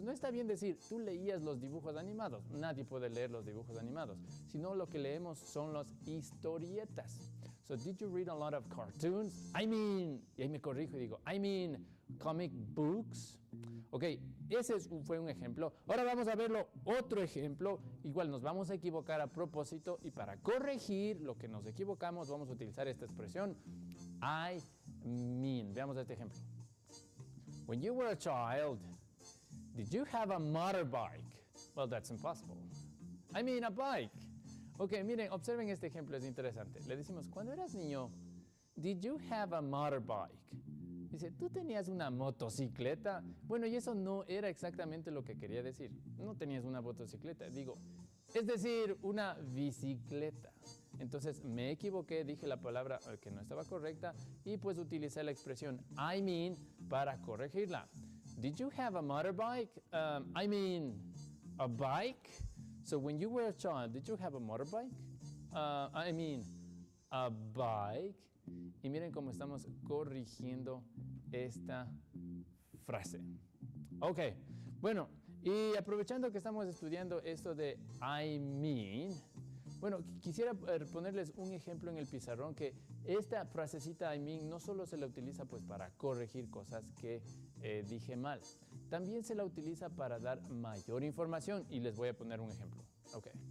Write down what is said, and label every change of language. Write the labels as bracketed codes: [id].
[es] No está bien decir, tú leías los dibujos animados. Nadie puede leer los dibujos animados. Sino lo que leemos son las historietas. [en] So, did you read a lot of cartoons? I mean, [es] y ahí me corrijo y digo, [en] I mean, comic books. [es] Ok, ese fue un ejemplo. Ahora vamos a verlo otro ejemplo. Igual nos vamos a equivocar a propósito y para corregir lo que nos equivocamos vamos a utilizar esta expresión [en] I mean. [es] Veamos este ejemplo. [en] When you were a child, did you have a motorbike? Well, that's impossible. I mean a bike. [es] Ok, miren, observen este ejemplo, es interesante. Le decimos, cuando eras niño, [en] did you have a motorbike? [es] Dice, ¿tú tenías una motocicleta? Bueno, y eso no era exactamente lo que quería decir. No tenías una motocicleta, digo, es decir, una bicicleta. Entonces me equivoqué, dije la palabra que no estaba correcta y pues utilicé la expresión [en] I mean [es] para corregirla. [en] Did you have a motorbike? I mean, a bike? So when you were a child, did you have a motorbike? I mean, a bike. [es] Y miren cómo estamos corrigiendo esta frase. Ok, bueno, y aprovechando que estamos estudiando esto de [en] I mean, [es] bueno, quisiera ponerles un ejemplo en el pizarrón que esta frasecita I mean no solo se la utiliza pues para corregir cosas que dije mal, también se la utiliza para dar mayor información y les voy a poner un ejemplo. Ok.